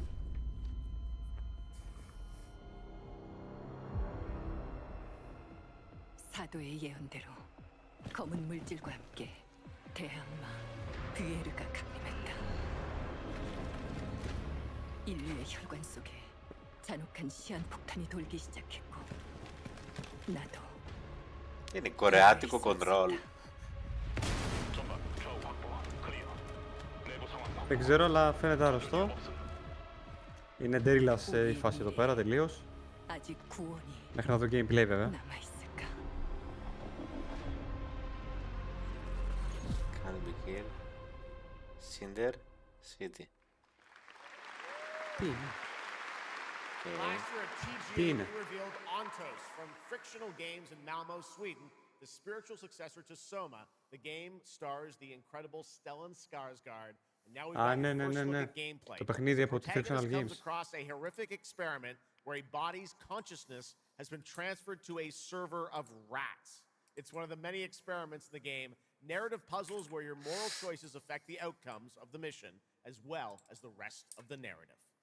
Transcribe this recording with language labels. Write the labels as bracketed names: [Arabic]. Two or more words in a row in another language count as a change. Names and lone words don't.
[Korean] 사도의 예언대로 검은 물질과 함께 대항마 뷰에르가 강림했다. 인류의 혈관 속에 잔혹한 시한폭탄이 돌기 시작했고 나도 [Greek] Είναι κορεάτικο κοντρόλ. Δεν ξέρω, αλλά φαίνεται άρρωστο. Είναι ντέριλας η φάση εδώ πέρα τελείως. [Korean] 아직 구원이 [Greek] Μέχρι να δω gameplay βέβαια. [Korean] 남아있을까? [English] Can be here. Cinder City. [Greek] Τι είναι? [English] Last year at TGA, [Greek] Τι είναι? [English] we revealed Ontos from Frictional Games in Malmo, Sweden, the spiritual successor to Soma. The game stars the incredible Stellan Skarsgård. And now we've got [Greek] ναι, [English] our [Greek] ναι, [English] first [Greek] ναι, [English] look [Greek] ναι. [English] at gameplay. [Greek] Το παιχνίδι από τη Frictional [English] Protagonist comes Games. across a horrific experiment where a body's consciousness has been transferred to a server of rats. It's one of the many experiments in the game, narrative puzzles where your moral choices affect the outcomes of the mission, as well as the rest of the narrative.